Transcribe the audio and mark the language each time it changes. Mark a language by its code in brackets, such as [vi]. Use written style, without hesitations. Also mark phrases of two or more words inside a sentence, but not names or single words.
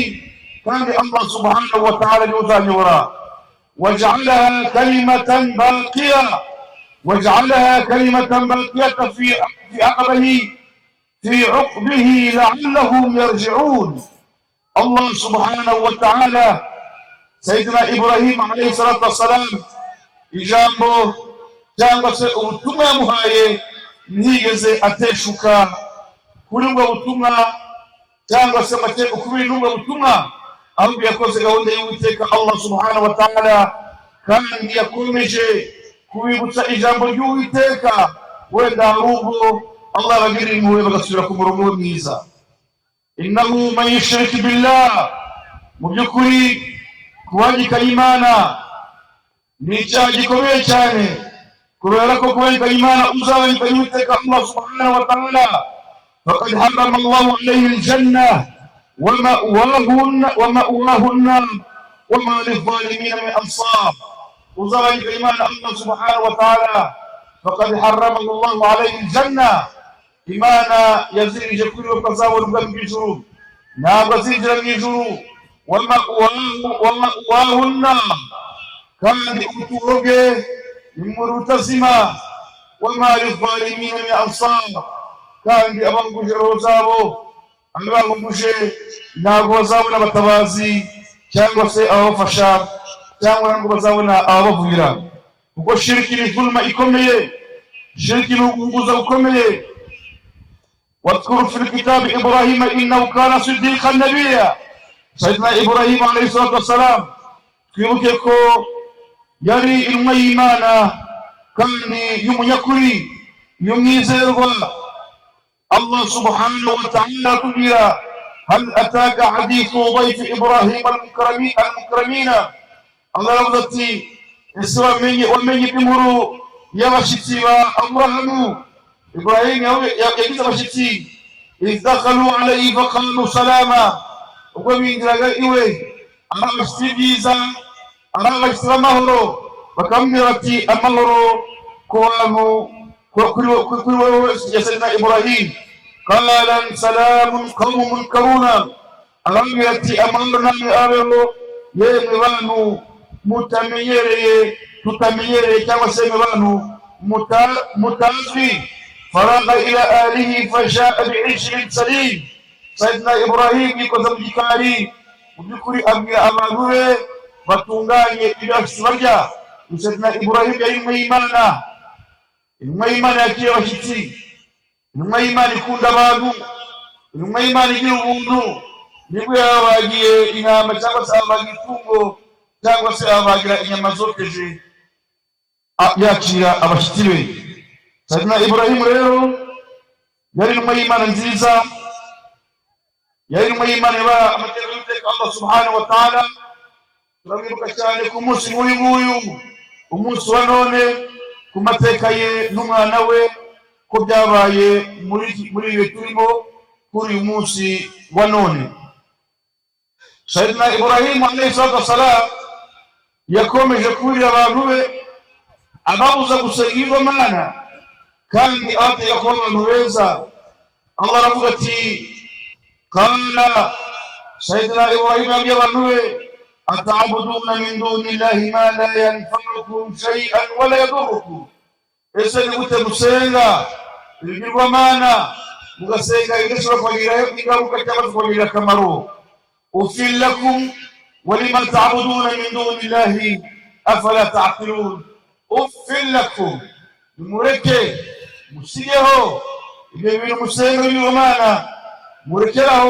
[ar] كان الله سبحانه وتعالى يوزعني وراء وجعلها كلمة باقية، وجعلها كلمة باقية في عقبه لعلهم يرجعون. الله سبحانه وتعالى سيدنا إبراهيم عليه الصلاة والسلام [rw] ijambo cyangwa se ubutumwa yamuhaye ntiyigeze ateshuka kuri ubwo butumwa cyangwa se ukubiri n'ubwo butumwa, ahubwo yakoze gahunda y'Uwiteka [ar] الله سبحانه وتعالى, [rw] kandi yakomeje kubibutsa ijambo ry'Uwiteka. Wenda ahubwo Allah abagirira impuhwe bagasubira ku murongo mwiza. [ar] إنه من يشرك بالله, [rw] mu by'ukuri kubangikanya Imana ni icyaha gikomeye cyane, kubera ko kubangikanya Imana uzabangikanya Uwiteka [ar] الله سبحانه وتعالى. فقد حرم الله عليه الجنة ومأواه النار وما للظالمين من أنصار. [rw] Uzabangikanya Imana [ar] الله سبحانه وتعالى, فقد حرم الله عليه الجنة. [rw] Imana yazirije kuri we kazabona ubwami bw'ijuru, ntabwo azinjira mu ijuru. [ar] ومأواه النار، [rw] kandi ubuturo bwe ni mu rutazima. [ar] وما للظالمين من أنصار، [rw] kandi abanguje roho zabo, abanguje ntabwo bazabona abatabazi cyangwa se ababafasha, cyangwa ngo bazabona ababavugira, kuko shiriki ni zulma ikomeye, shiriki ni uguguza gukomeye. [ar] واذكر في الكتاب إبراهيم إنه كان صديقا نبيا. سيدنا إبراهيم عليه الصلاة والسلام [rw] twibuke ko yari intumwa y'Imana kandi y'umunyakuri y'umwizerwa. [ar] الله سبحانه وتعالى atubwira هل أتاك حديث ضيف إبراهيم المكرمين. [rw] Allah yavuze ati ese wamenye inkuru y'abashitsi ba Aburahamu. Ibrahim yagize abashitsi, [ar] إذ دخلوا عليه فقالوا سلاما, [rw] ubwo binjiraga iwe abashitsi byiza, abashitsi b'amahoro, bakamubwira bati amahoro ku bantu kuri wowe ya Sayyidina Ibrahim. [ar] قال سلام قوم منكرون, [rw] arambwira ati amahoro namwe abeho yemwe bantu tutamenyereye cyangwa se bantu mutazwi. [ar] فراغ إلى أهله فجاء بعجل سمين. [rw] Sayyidina Ibrahim yikoza mu gikari, mu by'ukuri abwira abantu be batunganye ibyo barya. Sayyidina Ibrahim yari intumwa y'Imana yakiriye abashyitsi, intumwa y'Imana ikunda abantu, intumwa y'Imana igira ubuntu. Nibwo yabagiye intama cyangwa se abagira itungo cyangwa se abagira inyama zokeje yakira abashyitsi be. Sayyidina Ibrahim rero yari intumwa y'Imana nziza, yari intumwa y'Imana yaba amateka y'Uwiteka [ar] الله سبحانه وتعالى. [rw] Turabibuka cyane ku munsi nk'uyu, umunsi wa none, ku mateka ye n'umwana we, ko byabaye muri iwe turimo kuri uyu munsi wa none. [ar] سيدنا إبراهيم عليه الصلاة والسلام [rw] yakomeje kuburira abantu be, ababuza gusenga ibigirwamana kandi abatega kuba abantu beza. Allah aravuga ati, [ar] قال سيدنا إبراهيم [rw] yabwiye abantu be, [ar] أتعبدون من دون الله ما لا ينفعكم شيئا ولا يضركم. [rw] Ese ni gute musenga ibigirwamana, mugasenga ibidashobora kubagiraho ingaruka cyangwa kubagirira akamaro? [ar] أف لكم ولما تعبدون من دون الله أفلا تعقلون. أف لكم, [rw] mureke musigeho ibyo bintu musenga ibigirwamana, murekeraho.